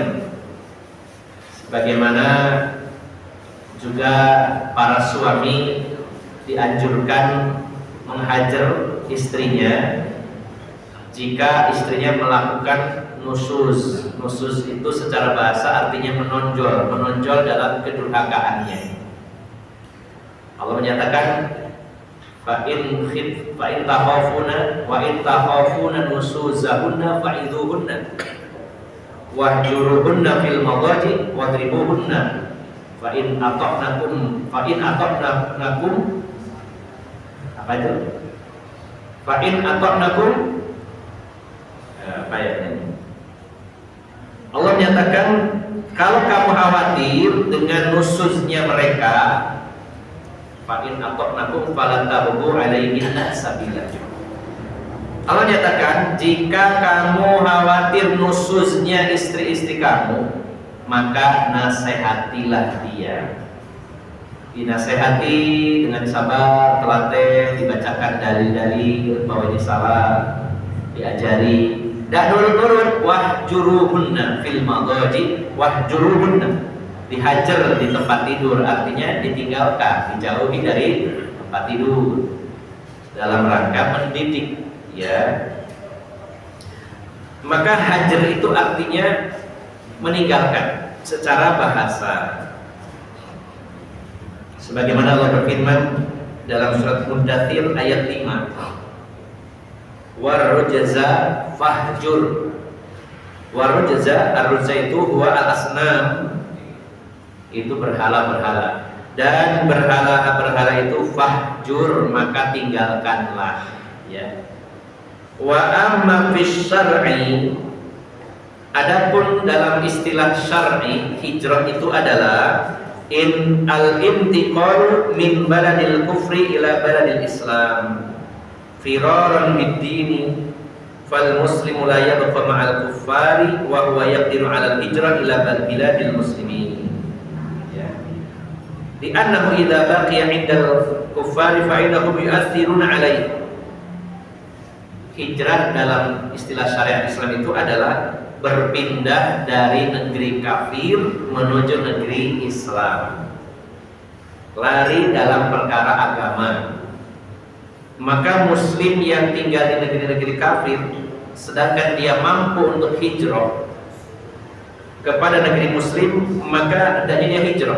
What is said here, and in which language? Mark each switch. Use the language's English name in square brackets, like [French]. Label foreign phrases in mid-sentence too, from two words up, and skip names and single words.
[Indonesian] Sebagaimana juga para suami dianjurkan menghajar istrinya jika istrinya melakukan nusus. Nusus itu secara bahasa artinya menonjol dalam kedurhakaannya. [Arabic] Allah menyatakan فإن تخافون نشوزهن فعظوهن واهجروهن في المضاجع واضربوهن فإن أطعنكم [Indonesian] apa itu? [Arabic] فإن أطعنكم [Indonesian] apa ya ini? Allah menyatakan kalau kamu khawatir dengan nusuznya mereka, [Arabic] فإن أطعنكم فلا تبغوا عليهن سبيلا. [Indonesian] Allah nyatakan jika kamu khawatir nusuznya istri-istri kamu, maka nasihatilah dia. Dinasehati dengan sabar, telaten, dibacakan dalil-dalil bahwa ini salah, diajari. Dan nurut-nurut, [Arabic] واهجروهن في المضاجع واهجروهن, [Indonesian] dihajar di tempat tidur, artinya ditinggalkan, dijauhi dari tempat tidur dalam rangka mendidik, ya. Maka hajar itu artinya meninggalkan secara bahasa. Sebagaimana Allah berfirman dalam surat Muddatsir ayat 5. [Arabic] والرجز فاهجر. [Indonesian] Warujza, arujza itu [Arabic] هو الأصنام, [Indonesian] itu berhala-berhala, dan berhala-berhala itu fahjur, maka tinggalkanlah, ya. [Arabic] وأما في الشرع, [Indonesian] adapun dalam istilah syar'i, hijrah itu adalah [Arabic] إن الانتقال من بلد الكفر إلى بلد الإسلام فرارا بالدين فالمسلم لا يبقى مع الكفار وهو يقدر على الهجرة إلى بلاد المسلمين. [Indonesian] Ya. [Arabic] ذلك أنه إذا بقي عند الكفار فإنهم يؤثرون عليه. [Indonesian] Hijrah dalam istilah syariat Islam itu adalah berpindah dari negeri kafir menuju negeri Islam, lari dalam perkara agama. Maka muslim yang tinggal di negeri-negeri kafir sedangkan dia mampu untuk hijrah kepada negeri muslim, maka hendaknya dia hijrah.